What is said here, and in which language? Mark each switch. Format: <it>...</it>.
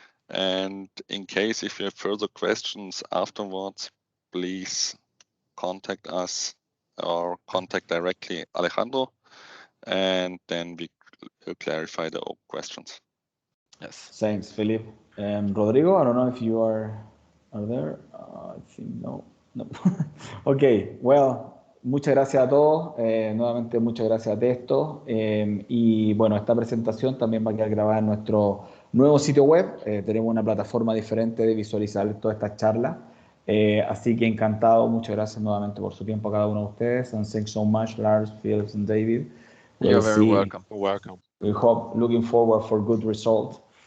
<en>And in case if you have further questions afterwards, please contact us or contact directly Alejandro, and then we will clarify the questions. Yes. Thanks, Philip. Rodrigo, I don't know if you are there. I think no. Okay, well,</en> <es>muchas gracias a todos. Nuevamente, muchas gracias a Testo. Y bueno, esta presentación también va a quedar grabada en nuestro nuevo sitio web. Tenemos una plataforma diferente de visualizar todas estas charlas. Así que encantado. Muchas gracias nuevamente por su tiempo a cada uno de ustedes.</es> <en>And thanks so much, Lars, Philip, and David. You're very welcome. Welcome. We hope, looking forward for good results.</en>